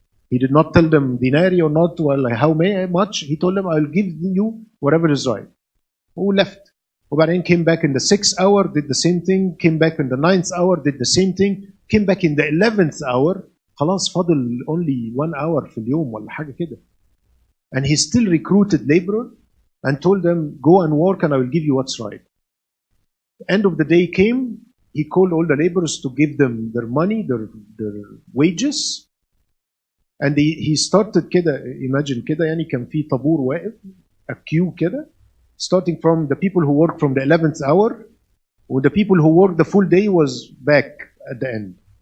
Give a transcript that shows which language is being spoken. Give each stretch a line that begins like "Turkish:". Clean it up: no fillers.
English: He did not tell them denarii or not, well, how much. He told them, I will give you whatever is right. Who left?
Arabic: وبعدين
English: came back in the 6th hour, did the same thing, came back in the 9th hour, did the same thing, came back in the 11th hour.
Arabic: خلاص فاضل
English: only 1 hour
Arabic: في اليوم ولا حاجة كده.
English: And he still recruited laborers and told them, go and work and I will give you what's right. The end of the day came, he called all the laborers to give them their money, their wages. And he started كده, imagine
Arabic: كده يعني كان في طابور واقف,
English: a queue
Arabic: كده,
English: starting from the people who worked from the 11th hour, or the people who worked the full day was back at the end.